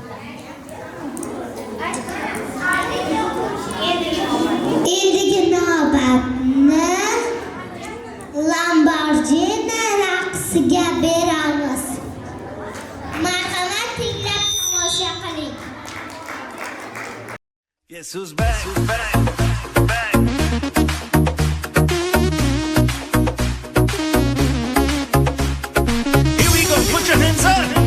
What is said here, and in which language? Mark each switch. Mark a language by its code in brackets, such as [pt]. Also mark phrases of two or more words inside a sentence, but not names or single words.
[uz] Endigi navbatni Lamborghini raqsiga beramiz. Marhamat, tinglab tomosha qiling. [en] Guess who's back? Here we go, put your hands up.